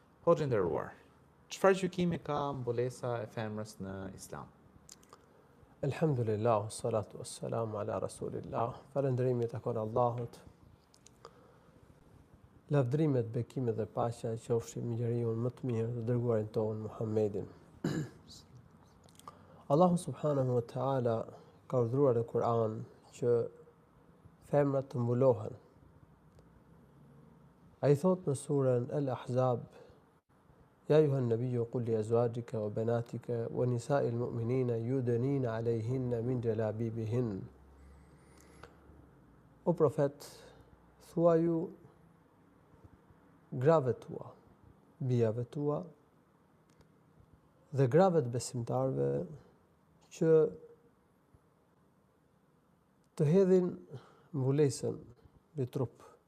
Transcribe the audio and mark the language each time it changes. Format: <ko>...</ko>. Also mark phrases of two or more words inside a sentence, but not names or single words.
<sq>Hoxhë nderuar, çfarë gjykimi ka mbulesa e femrës në Islam?</sq> <ar>الحمد لله, الصلاة والسلام على رسول الله.</ar> <sq>Falëndërimi takon Allahut. Lavdrimet, bekimet dhe paqja qofshin mbi njeriu më të mirë, të dërguarin ton Muhammedin. Allahu</sq> <ar>سبحانه وتعالى</ar> <sq>ka urdhëruar në Kur'an që femrat të mbulohen. Ai thot në surën Al-Ahzab:</sq> <ar>يا أيها النبي قل لأزواجك وبناتك ونساء المؤمنين يدنين عليهن من جلابيبهن.</ar> <sq>O profet, thuaju grave tua, bijave tua dhe grave të besimtarve që të hedhin mbulesën mbi trup.</sq>